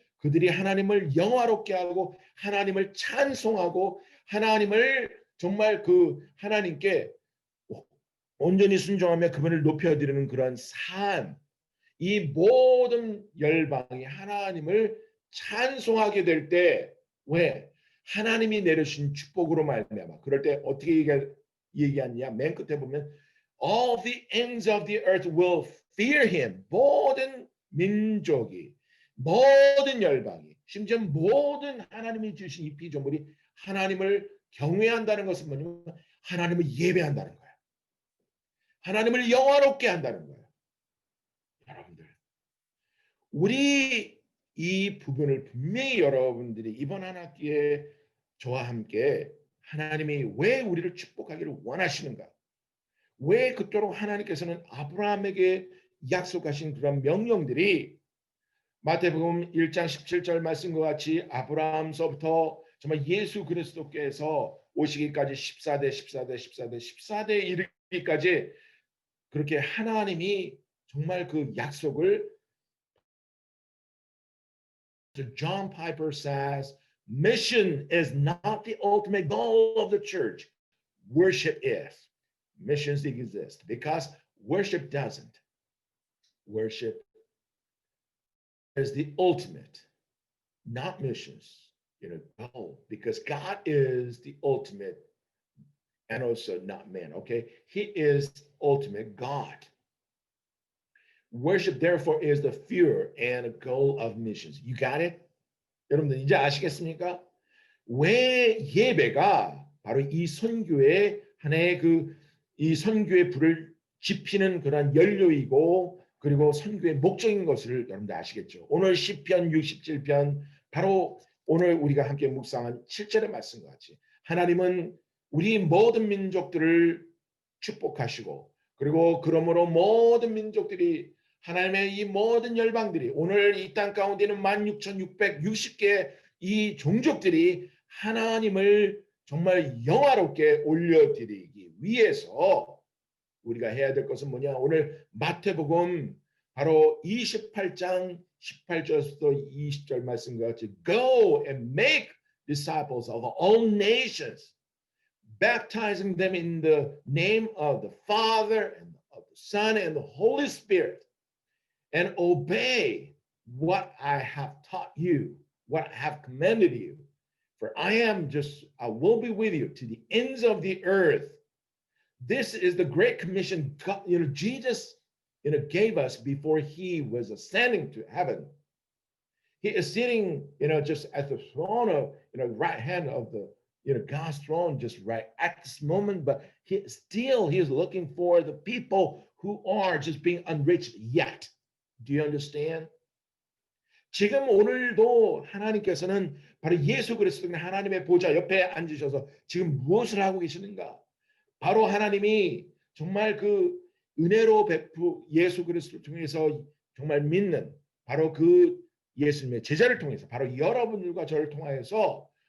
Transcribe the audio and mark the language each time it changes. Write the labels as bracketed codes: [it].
[ko] 그들이 하나님을 영화롭게 하고 하나님을 찬송하고 하나님을 정말 그 하나님께 온전히 순종하며 그분을 높여드리는 그런 삶, 이 모든 열방이 하나님을 찬송하게 될 때 왜? 하나님이 내려주신 축복으로 말미암아. 그럴 때 어떻게 얘기하냐? 맨 끝에 보면 [en] all the ends of the earth will fear him. [ko] 모든 민족이, 모든 열방이, 심지어 모든 하나님이 주신 이 피조물이 하나님을 경외한다는 것은 뭐냐면 하나님을 예배한다는 거야. 하나님을 영화롭게 한다는 거예요. 여러분들, 우리 이 부분을 분명히 여러분들이 이번 한 학기에 저와 함께 하나님이 왜 우리를 축복하기를 원하시는가? 왜 그토록 하나님께서는 아브라함에게 약속하신 그런 명령들이 마태복음 1장 17절 말씀과 같이 아브라함서부터 정말 예수 그리스도께서 오시기까지 14대 14대 14대 14대 이르기까지 그렇게 하나님이 정말 그 약속을 [en] John Piper says mission is not the ultimate goal of the church. Worship is. Missions exist because worship doesn't. Worship is the ultimate, not missions, goal, because God is the ultimate and also not man, okay? He is ultimate God. Worship, therefore, is the fear and goal of missions. You got it? [ko] 여러분들 이제 아시겠습니까? 왜 예배가 바로 이 선교의 하나의 이 선교의 불을 지피는 그런 연료이고 그리고 선교의 목적인 것을 여러분들 아시겠죠? 오늘 시편 67편 바로 오늘 우리가 함께 묵상한 7절의 말씀과 같이 하나님은 우리 모든 민족들을 축복하시고 그리고 그러므로 모든 민족들이 하나님의 이 모든 열방들이 오늘 이 땅 가운데 있는 16,660개 이 종족들이 하나님을 정말 영화롭게 올려드리기 위해서 우리가 해야 될 것은 뭐냐? 오늘 마태복음 바로 28장 18절부터 20절 말씀과 같이 [en] Go and make disciples of all nations, baptizing them in the name of the Father and of the Son and the Holy Spirit, and obey what I have taught you, what I have commanded you. For I will be with you to the ends of the earth. This is the great commission Jesus gave us before he was ascending to heaven. He is sitting just at the throne of right hand of the God's throne just right at this moment, but he is looking for the people who are just being unreached yet. Do you understand? [ko] 지금 오늘도 하나님께서는 바로 예수 그리스도 하나님의 보좌 옆에 앉으셔서 지금 무엇을 하고 계시는가? 바로 하나님이 정말 그 은혜로 예수 그리스도를 통해서 정말 믿는 바로 그 예수님의 제자를 통해서 바로 여러분들과 저를 통하여서